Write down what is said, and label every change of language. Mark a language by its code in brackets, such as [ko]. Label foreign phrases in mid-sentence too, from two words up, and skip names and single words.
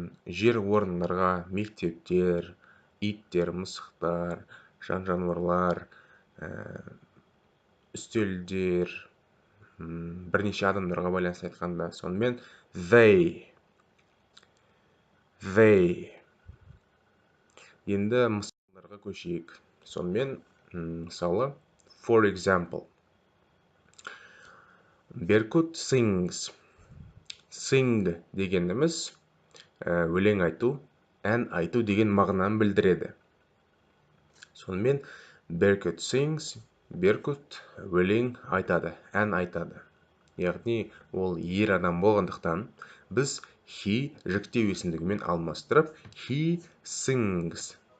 [kk] Жер орындарға, мектептер, иттер, мысықтар, жануарлар, үстелдер, бірнеше адамдарға байланысты айтқанда. Сонымен they. Енді мысалдарға көшейік. Сонымен мысалы [en] for example. Беркут sings. [kk] Sing дегеніміз өлең айту, ән айту деген мағынаны білдіреді. Сонымен [en] Беркут sings, [kk] Беркут өлең айтады, ән айтады. Яғни ол ер адам болғандықтан біз he жіктеу есімдігімен алмастырып [en] he sings.